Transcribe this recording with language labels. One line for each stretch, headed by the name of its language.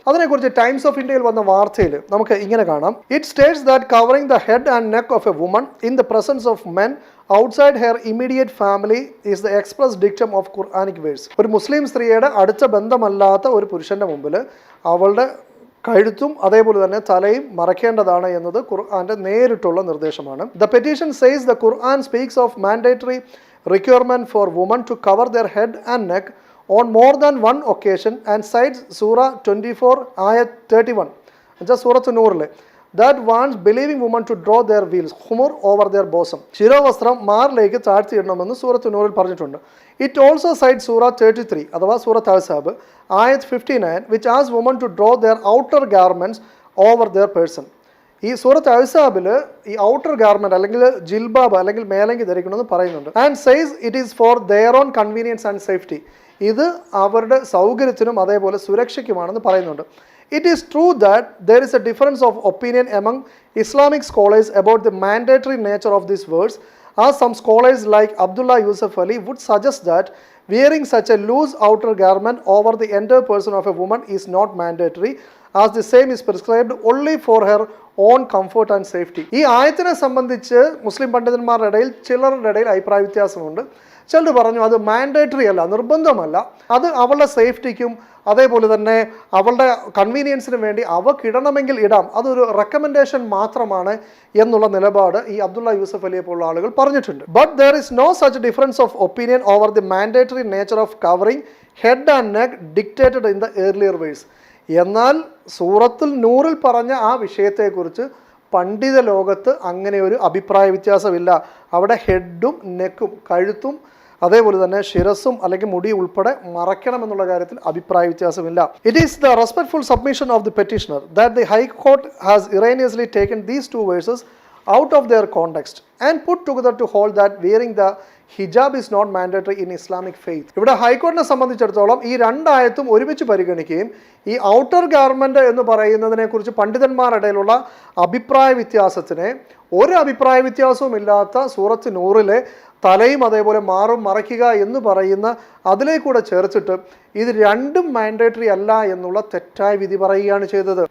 Malayalam: അതിനെക്കുറിച്ച് times of ഇന്ത്യയിൽ വന്ന വാർത്തയിൽ നമുക്ക് ഇങ്ങനെ കാണാം.
English: It states that covering the head and neck of a woman in the presence of men outside her immediate family is the express dictum of Quranic verse.
Malayalam: ഒരു മുസ്ലിം സ്ത്രീയുടെ അടുത്ത ബന്ധമല്ലാത്ത ഒരു പുരുഷന്റെ മുമ്പിൽ അവളുടെ കഴുത്തും അതേപോലെ തന്നെ തലയും മറയ്ക്കേണ്ടതാണ് എന്നത് ഖുർആന്റെ നേരിട്ടുള്ള നിർദ്ദേശമാണ്.
English: The petition says the Quran speaks of mandatory requirement for women to cover their head and neck on more than one occasion and cites Surah 24 ayat 31, just Surah An-Nur, that wants believing women to draw their veils khumur over their bosom.
Malayalam: ശിരോവസ്ത്രം മാറിലേക്ക് താഴ്ത്തിയിടണമെന്ന് സൂറത്ത് നൂറിൽ പറഞ്ഞിട്ടുണ്ട്.
English: It also cites Surah 33
Malayalam: അഥവാ സൂറത്ത് അഹ്സാബ്
English: ayat 59 which asks women to draw their outer garments over their person.
Malayalam: ഈ സൂറത്ത് അഹ്സാബിൽ ഈ outer garment അല്ലെങ്കിൽ ജിൽബാബ് അല്ലെങ്കിൽ മേലങ്കി ധരിക്കണമെന്ന് പറയുന്നുണ്ട്.
English: and says it is for their own convenience and safety,
Malayalam: ഇത് അവരുടെ സൗകര്യത്തിനും അതേപോലെ സുരക്ഷയ്ക്കുമാണെന്ന് പറയുന്നുണ്ട്.
English: It is true that there is a difference of opinion among Islamic scholars about the mandatory nature of this words. As some scholars like Abdullah Yusuf Ali would suggest that wearing such a loose outer garment over the entire person of a woman is not mandatory, as the same is prescribed only for her own comfort and safety.
Malayalam: ഈ ആയത്തിനെ സംബന്ധിച്ച് മുസ്ലിം പണ്ഡിതന്മാരുടെ ഇടയിൽ ചിലരുടെ ഇടയിൽ അഭിപ്രായ വ്യത്യാസമുണ്ട്. ചിലർ പറഞ്ഞു അത് മാൻഡേറ്ററി അല്ല, നിർബന്ധമല്ല, അത് അവളുടെ സേഫ്റ്റിക്കും അതേപോലെ തന്നെ അവളുടെ കൺവീനിയൻസിന് വേണ്ടി അവക്കിടണമെങ്കിൽ ഇടാം, അതൊരു റെക്കമെൻഡേഷൻ മാത്രമാണ് എന്നുള്ള നിലപാട് ഈ അബ്ദുള്ള യൂസഫ് അലിയെ പോലുള്ള ആളുകൾ പറഞ്ഞിട്ടുണ്ട്.
English: But there is no such difference of opinion over the mandatory nature of covering head and neck dictated in the earlier verse.
Malayalam: എന്നാൽ സൂറത്തുൽ നൂറിൽ പറഞ്ഞ ആ വിഷയത്തെക്കുറിച്ച് പണ്ഡിത ലോകത്ത് അങ്ങനെ ഒരു അഭിപ്രായ വ്യത്യാസമില്ല. അവിടെ ഹെഡും നെക്കും കഴുത്തും അതേപോലെ തന്നെ ശിരസും അല്ലെങ്കിൽ മുടി ഉൾപ്പെടെ മറയ്ക്കണമെന്നുള്ള കാര്യത്തിൽ അഭിപ്രായ വ്യത്യാസമില്ല.
English: It is the respectful submission of the petitioner that the high court has erroneously taken these two verses out of their context and put together to hold that wearing the hijab is not mandatory in Islamic faith.
Malayalam: ഇവിടെ ഹൈക്കോടതിയെ സംബന്ധിച്ചിടത്തോളം ഈ രണ്ടായത്തും ഒരുമിച്ച് പരിഗണിക്കുകയും ഈ outer garment എന്ന് പറയുന്നതിനെ കുറിച്ച് പണ്ഡിതന്മാരുടെ ഇടയിലുള്ള അഭിപ്രായ വ്യത്യാസത്തിനെ ഒരു അഭിപ്രായ വ്യത്യാസവും ഇല്ലാത്ത സൂറത്ത് നൂറിലെ തലയും അതേപോലെ മാറും മറയ്ക്കുക എന്ന് പറയുന്ന അതിലേക്കൂടെ ചേർത്തിട്ട് ഇത് രണ്ടും മാൻഡേറ്ററി അല്ല എന്നുള്ള തെറ്റായ വിധി പറയുകയാണ് ചെയ്തത്.